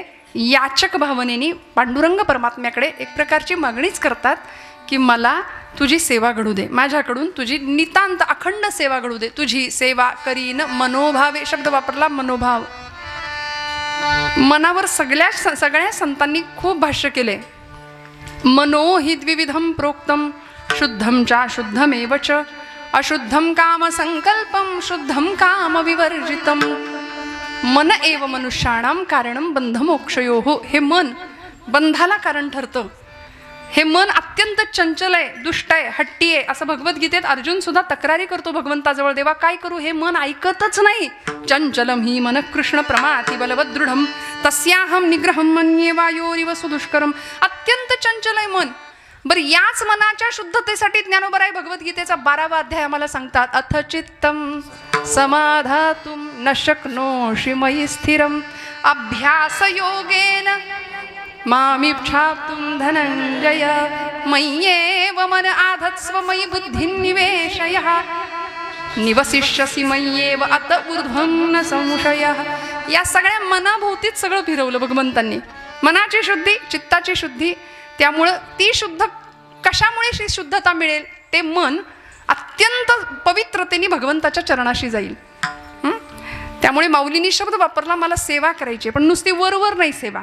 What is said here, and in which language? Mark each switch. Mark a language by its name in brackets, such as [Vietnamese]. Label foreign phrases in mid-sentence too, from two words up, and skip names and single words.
[Marathi] याचक भावनेने पांडुरंग परमात्म्याकडे एक प्रकारची मागणीच करतात की मला तुझी सेवा घडू दे, माझ्याकडून तुझी नितांत अखंड सेवा घडू दे. तुझी सेवा करीन मनोभावे शब्द वापरला, मनोभाव. मनावर सगळ्या संतांनी खूप भाष्य केले. [Sanskrit] मनो हि द्विविधम प्रोक्तम शुद्धम च शुद्धमेव च अशुद्धम काम संकल्पम शुद्धम काम विवर्जितम. मन एव मनुष्याणाम कारणम बंधमोक्षयोः. [Marathi] हे मन बंधाला कारण ठरतं. हे मन अत्यंत चंचल आहे, दुष्ट आहे, हट्टी आहे. असं भगवद्गीतेत अर्जुन सुद्धा तक्रारी करतो भगवंताजवळ, देवा काय करू, हे मन ऐकतच नाही. [Sanskrit] चंचलम ही मन कृष्ण प्रमाति बलवद दृढम तस्याहम निग्रहम मन्ये वायोरिव सुदुष्करम. [Marathi] अत्यंत चंचल आहे मन. बरं, याच मनाच्या शुद्धतेसाठी ज्ञानोबराय भगवद्गीतेचा 12वा अध्याय आम्हाला सांगतात. [Sanskrit] अथ चित्तम समाधातुम न शक्नोषि मयि स्थिरम अभ्यास योगेन मामिच्छाप्तुं धनंजय मय्येव मन आधत्स्व मयि बुद्धिं निवेशय निवसिष्यसि मय्येव अत ऊर्ध्वं न संशयः. [Marathi] या सगळ्या मनाभोवतीच सगळं फिरवलं भगवंतांनी. मनाची शुद्धी, चित्ताची शुद्धी. त्यामुळं ती शुद्ध, कशामुळे शुद्धता मिळेल, ते मन अत्यंत पवित्रतेने भगवंताच्या चरणाशी जाईल. त्यामुळे माऊलींनी शब्द वापरला, मला सेवा करायची, पण नुसती वरवर नाही सेवा.